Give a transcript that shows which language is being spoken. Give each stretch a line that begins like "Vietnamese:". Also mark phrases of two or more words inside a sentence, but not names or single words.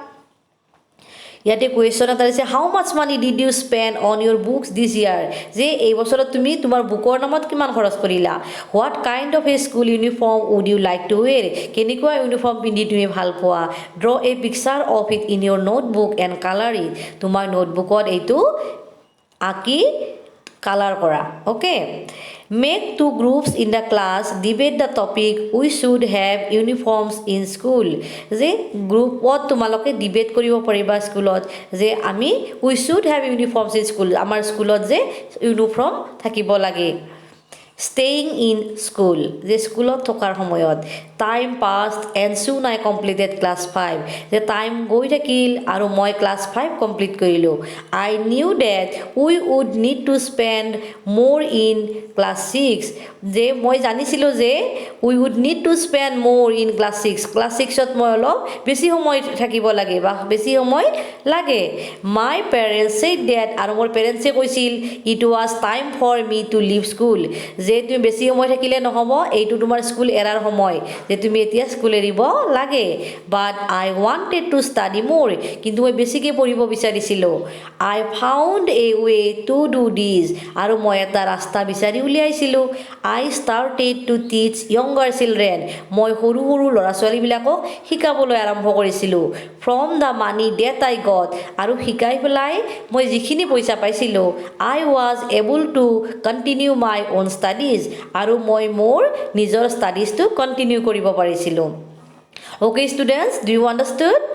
Assamese: ইয়াতে কুৱেশ্যন এটা দিছে
English: How much money did you spend on your books this year
Assamese: যে এই বছৰত তুমি তোমাৰ বুকৰ নামত কিমান খৰচ কৰিলা
English: What kind of a school uniform would you like to wear
Assamese: কেনেকুৱা ইউনিফৰ্ম পিন্ধি তুমি ভাল পোৱা
English: Draw a picture of it in your notebook and colour it
Assamese: তোমাৰ নোটবুকত এইটো আঁকি কালাৰ কৰা
English: OK make 2 groups in the class debate the topic we should have uniforms in school
Assamese: যে গ্ৰুপত তোমালোকে ডিবেট কৰিব পাৰিবা স্কুলত যে আমি
English: we should have uniforms in school
Assamese: আমাৰ স্কুলত যে ইউনিফৰ্ম থাকিব লাগে
English: staying in school
Assamese: যে স্কুলত থকাৰ সময়ত
English: time passed and soon I completed class 5
Assamese: যে টাইম গৈ থাকিল আৰু মই ক্লাছ 5 কমপ্লিট কৰিলোঁ
English: I knew that we would need to spend more in class 6
Assamese: যে মই জানিছিলোঁ যে
English: we would need to spend more in class 6
Assamese: class 6ত মই অলপ বেছি সময় থাকিব লাগে বা বেছি সময় লাগে
English: my parents said that
Assamese: আৰু মোৰ পেৰেণ্টছে কৈছিল
English: it was time for me to leave school
Assamese: যে তুমি বেছি সময় থাকিলে নহ'ব এইটো তোমাৰ স্কুল এৰাৰ সময় যে তুমি এতিয়া স্কুল এৰিব লাগে
English: But I wanted to study
Assamese: মোৰ কিন্তু মই বেছিকৈ পঢ়িব বিচাৰিছিলোঁ
English: I found a way to do this
Assamese: আৰু মই এটা ৰাস্তা বিচাৰি উলিয়াইছিলোঁ
English: I started to teach younger children
Assamese: মই সৰু সৰু ল'ৰা ছোৱালীবিলাকক শিকাবলৈ আৰম্ভ কৰিছিলোঁ
English: from the money that I got
Assamese: আৰু শিকাই পেলাই মই যিখিনি পইচা পাইছিলোঁ
English: I was able to continue my own studies
Assamese: আৰু মই মোৰ নিজৰ ষ্টাডিজটো কণ্টিনিউ কৰিব পাৰিছিলোঁ
English: OK students do you understand